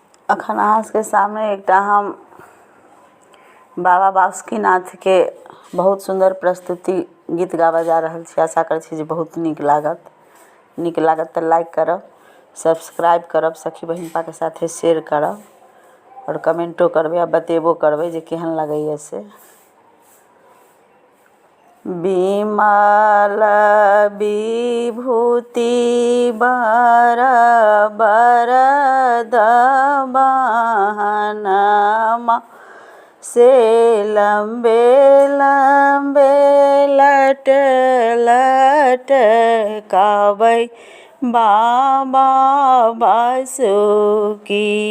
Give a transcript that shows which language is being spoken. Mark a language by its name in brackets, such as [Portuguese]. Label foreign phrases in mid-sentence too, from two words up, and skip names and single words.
[Maithili] अखन अहाँ के सामने एकटा हम बाबा बासुकीनाथ के बहुत सुंदर प्रस्तुति गीत गाबऽ जा रहल छी। आशा करै छी जे बहुत नीक लागत तऽ लाइक करब, सब्सक्राइब करब, सखी बहिनपा के साथे शेयर करब और कमेंटो करबै आ बतेबो करबै जे केहन लगैए से। विमल विभूति बर बरद बहनमा से लंबे लंबे लट लटकाबै बाबा बासुकी।